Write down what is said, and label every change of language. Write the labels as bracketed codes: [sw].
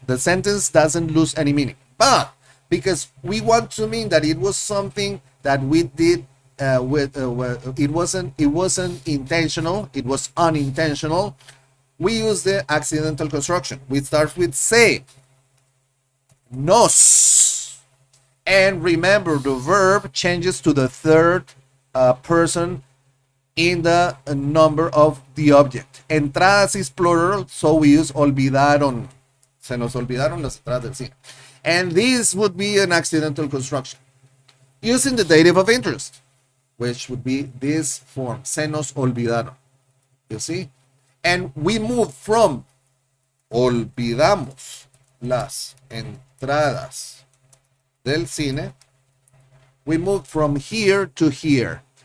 [en] The sentence doesn't lose any meaning. But because we want to mean that it was something that we did it wasn't intentional, it was unintentional, we use the accidental construction. We start with se, nos, and remember the verb changes to the third person in the number of the object. Entradas is plural, so we use olvidaron. [es] Se nos olvidaron las entradas del cine. [en] And this would be an accidental construction using the dative of interest, which would be this form, [es] se nos olvidaron. [en] You see? And we move from [es] olvidamos las entradas del cine, [en] we move from here to here.